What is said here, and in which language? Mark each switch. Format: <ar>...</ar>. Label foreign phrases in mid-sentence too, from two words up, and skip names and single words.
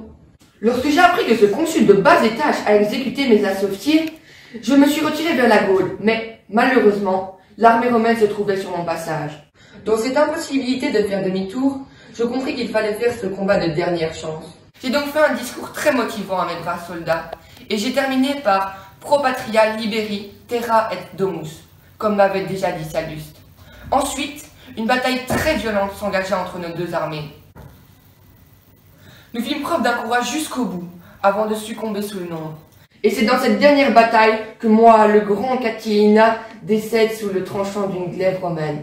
<fr>Lorsque j'ai appris que ce consul de bas étage a exécuté mes associés, je me suis retiré vers la Gaule, mais malheureusement, l'armée romaine se trouvait sur mon passage. Dans cette impossibilité de faire demi-tour, je compris qu'il fallait faire ce combat de dernière chance. J'ai donc fait un discours très motivant à mes braves soldats, et j'ai terminé par</fr> <la>Pro patria liberi terra et domus,</la> <fr>comme m'avait déjà dit Salluste. Ensuite, une bataille très violente s'engagea entre nos deux armées. Nous fîmes preuve d'un courage jusqu'au bout, avant de succomber sous le nombre. Et c'est dans cette dernière bataille que moi, le grand Catilina, décède sous le tranchant d'une glaive romaine.</fr>